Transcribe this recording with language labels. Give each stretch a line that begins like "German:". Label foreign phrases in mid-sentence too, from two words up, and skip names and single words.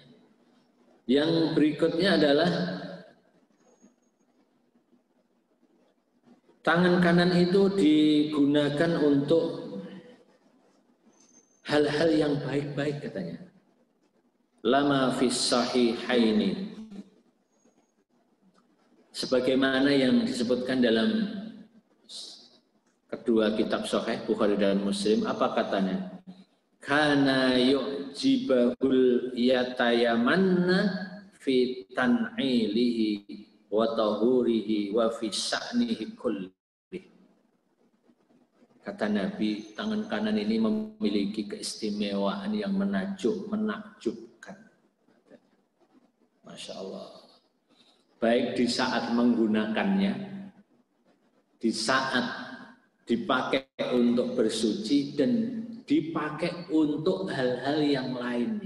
Indonesian: Yang berikutnya adalah tangan kanan itu digunakan untuk hal-hal yang baik-baik katanya.
Arabic: لما في الصحيحين,
Indonesian: sebagaimana yang disebutkan dalam kedua kitab Sahih Bukhari dan Muslim, apa katanya?
Arabic: كان يعجبه التيمن في تنعله وطهوره وفي شأنه كله.
Indonesian: Kata Nabi, tangan kanan ini memiliki keistimewaan yang menakjubkan.
Arabic: ما شاء الله.
Indonesian: Baik di saat menggunakannya, di saat dipakai untuk bersuci, dan dipakai untuk hal-hal yang lainnya.